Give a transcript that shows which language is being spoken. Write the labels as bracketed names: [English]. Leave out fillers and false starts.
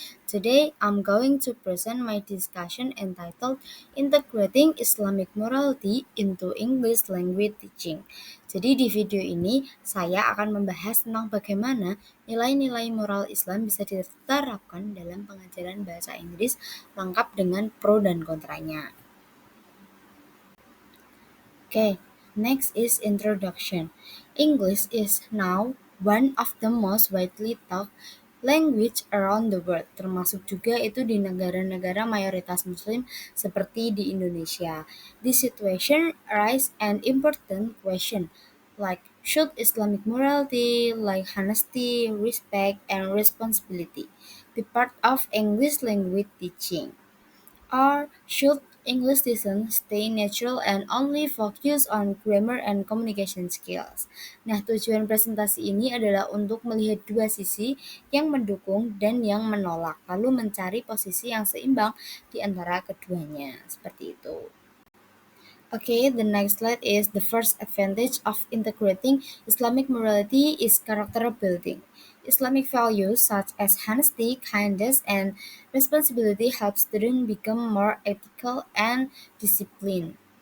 [English] Today I'm going to present my discussion entitled Integrating Islamic Morality into English Language Teaching. [Indonesian] Jadi di video ini saya akan membahas tentang bagaimana nilai-nilai moral Islam bisa diterapkan dalam pengajaran bahasa Inggris lengkap dengan pro dan kontranya. [English] Okay, next is introduction. English is now one of the most widely taught language around the world, termasuk juga itu di negara-negara mayoritas muslim seperti di Indonesia. This situation raise an important question like should Islamic morality like honesty, respect, and responsibility be part of English language teaching? Or should English lessons stay natural and only focus on grammar and communication skills? [Indonesian] Nah, tujuan presentasi ini adalah untuk melihat dua sisi yang mendukung dan yang menolak, lalu mencari posisi yang seimbang di antara keduanya. Seperti itu. [English] Okay, the next slide is the first advantage of integrating Islamic morality is character building. Islamic values such as honesty, kindness, and responsibility help students become more ethical and disciplined.